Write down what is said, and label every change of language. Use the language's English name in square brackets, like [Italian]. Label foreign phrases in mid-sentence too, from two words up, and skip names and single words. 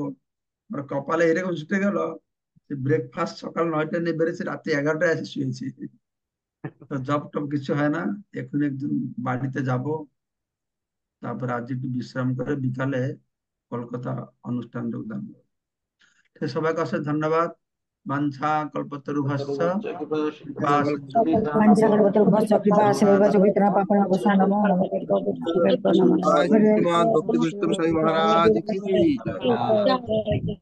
[Bangla] আমার কপালে এরকম ছুটে গেল, ব্রেকফাস্ট সকাল 9টায় নিয়ে বেড়েছি, রাতে 11টায় এসে শুয়েছি। তো জব টব কিছু হয় না। এখন একদিন বাড়িতে যাব, তারপরে আজ একটু বিশ্রাম করে বিকালে কলকাতা অনুষ্ঠান যোগদান করবো। ঠিক, সবাইকে অশেষ ধন্যবাদ। [Sanskrit] বাঞ্ছা কল্পতরুভ্যশ্চ কৃপা वाञ्छाकल्पतरुभ्यश्च कृपा सिन्धुभ्यश्च पवित्रः पावनः नमो नमः। [Hindi] श्रीमद् भक्ति गोस्वामी महाराज की जय।